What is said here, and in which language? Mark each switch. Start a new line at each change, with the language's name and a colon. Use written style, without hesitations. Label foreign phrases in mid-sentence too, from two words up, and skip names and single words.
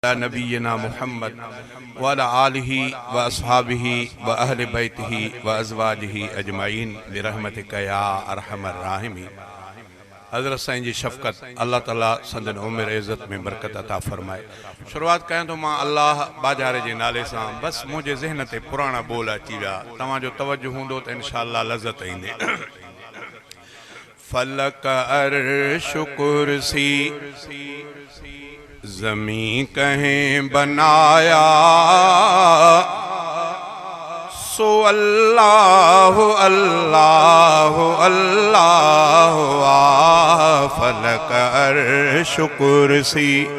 Arabic: نبينا محمد وعلى آله وأصحابه وأهل بيته وأزواجه أجمعين برحمتك يا أرحم الراحمين.
Sindhi: हज़रत साईं जी शफ़क़त अल्लाह ताला संदन उम्र इज़्ज़त में बरकत अता फ़रमाए। शुरुआत कयां तो मां अल्लाह बाजारे जे नाले सां। बस मुझे ज़हन ते पुराना बोल अची विया, तव्हांजो तवज्जो हूंदो त इंशाअल्लाह लज़्ज़त ईंदे। फलक अर्श कुर्सी ज़मीं कहें बनाया, सो अल्लाह अल्लाह अल्लाह फलक अर्श कुर्सी